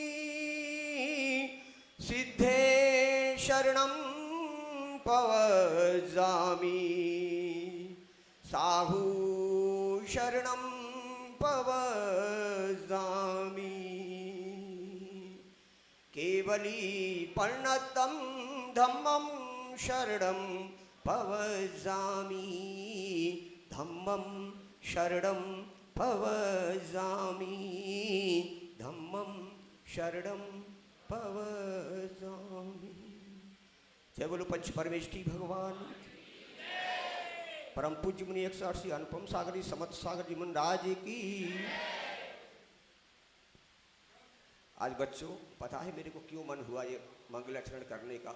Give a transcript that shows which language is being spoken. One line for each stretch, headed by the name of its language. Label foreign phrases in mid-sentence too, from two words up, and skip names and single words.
Prakrit languages: सिद्धे शरणं पवजामि साहू शरणं पवजामि केवली पर्णतं धम्मं शरणं पवजामि धम्मं शरणं पवजामि धम्मं शरणं पवजामि।
Hindi: जय बोलो पंच परमेष्ठी भगवान। परम पूज्य मुनि 180 अनुपम सागर जी समर्थ सागर जी मुनिराज की। आज बच्चों पता है मेरे को क्यों मन हुआ ये मंगलाचरण करने का।